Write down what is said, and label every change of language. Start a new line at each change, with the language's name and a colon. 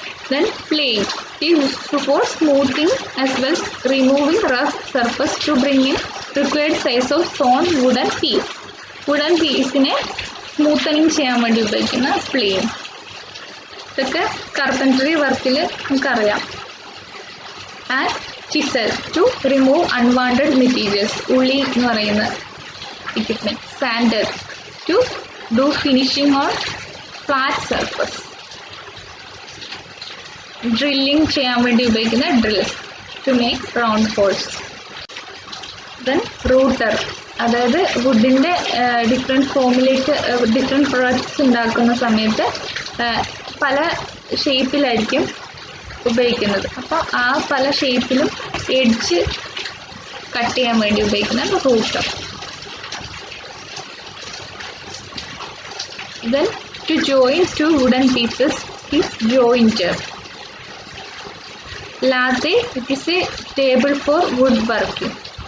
English: Then plane is used for smoothing as well as removing rough surface to bring in required size of sawn wooden piece.
Malayalam: Wooden piece-നെ smoothening ചെയ്യാൻ വേണ്ടി ഉപയോഗിക്കുന്ന plain. ഇതൊക്കെ carpentry വർക്കിൽ നമുക്കറിയാം.
English: And chisel to remove unwanted materials.
Malayalam: ഉള്ളി എന്ന് പറയുന്ന equipment.
English: Sander to do finishing on flat surface.
Malayalam: Drilling ചെയ്യാൻ വേണ്ടി ഉപയോഗിക്കുന്ന
English: Drills to make round holes.
Malayalam: Then router, അതായത് വുഡിൻ്റെ ഡിഫറെൻറ്റ് ഫോമിലേക്ക് ഡിഫറെൻറ്റ് പ്രൊഡക്ട്സ് ഉണ്ടാക്കുന്ന സമയത്ത് പല ഷേപ്പിലായിരിക്കും ഉപയോഗിക്കുന്നത്. അപ്പോൾ ആ പല ഷേപ്പിലും എഡ്ജ് കട്ട് ചെയ്യാൻ വേണ്ടി ഉപയോഗിക്കുന്ന router.
English: Then to join two wooden pieces is jointer. Lathe, it is a table for woodworking.